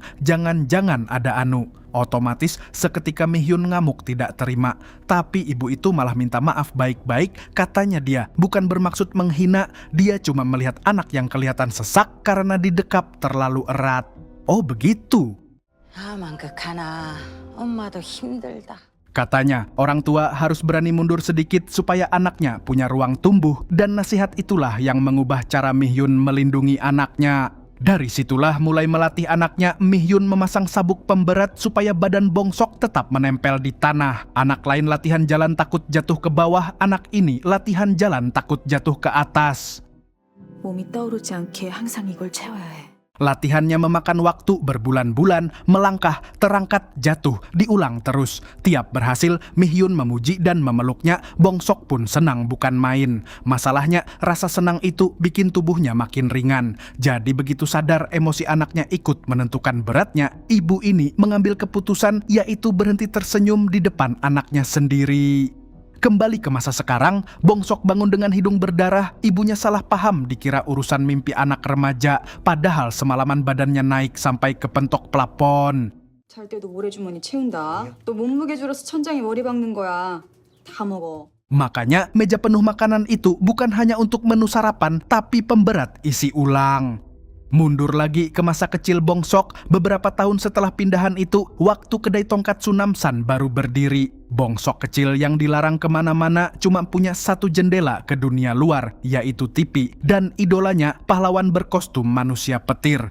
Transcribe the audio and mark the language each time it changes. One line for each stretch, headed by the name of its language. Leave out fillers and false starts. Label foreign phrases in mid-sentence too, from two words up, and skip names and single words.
Indonesian: Jangan-jangan ada anu. Otomatis seketika Mi-hyun ngamuk tidak terima. Tapi ibu itu malah minta maaf baik-baik. Katanya dia bukan bermaksud menghina. Dia cuma melihat anak yang kelihatan sesak karena didekap terlalu erat. Oh begitu.
Korean: 만극하나 엄마도 힘들다.
Indonesian: Katanya, orang tua harus berani mundur sedikit supaya anaknya punya ruang tumbuh, dan nasihat itulah yang mengubah cara Mi-hyun melindungi anaknya. Dari situlah mulai melatih anaknya, Mi-hyun memasang sabuk pemberat supaya badan Bong-sok tetap menempel di tanah. Anak lain latihan jalan takut jatuh ke bawah, anak ini latihan jalan takut jatuh ke atas.
Korean: 몸이 떠오르지 않게 항상 이걸 채워야 해.
Indonesian: Latihannya memakan waktu berbulan-bulan, melangkah, terangkat, jatuh, diulang terus. Tiap berhasil, Mi-hyun memuji dan memeluknya. Bong-sok pun senang bukan main. Masalahnya, rasa senang itu bikin tubuhnya makin ringan. Jadi begitu sadar emosi anaknya ikut menentukan beratnya, ibu ini mengambil keputusan yaitu berhenti tersenyum di depan anaknya sendiri. Kembali ke masa sekarang, Bong-sok bangun dengan hidung berdarah. Ibunya salah paham dikira urusan mimpi anak remaja. Padahal semalaman badannya naik sampai ke pentok plafon.
Korean: 잘 때도 모래주머니 채운다. 또 몸무게 줄어서 천장에 머리 박는 거야. 다 먹어.
Indonesian: Makanya meja penuh makanan itu bukan hanya untuk menu sarapan, tapi pemberat isi ulang. Mundur lagi ke masa kecil Bong-sok, beberapa tahun setelah pindahan itu, waktu kedai tongkatsu Namsan baru berdiri. Bong-sok kecil yang dilarang kemana-mana cuma punya satu jendela ke dunia luar, yaitu TV, dan idolanya pahlawan berkostum manusia petir.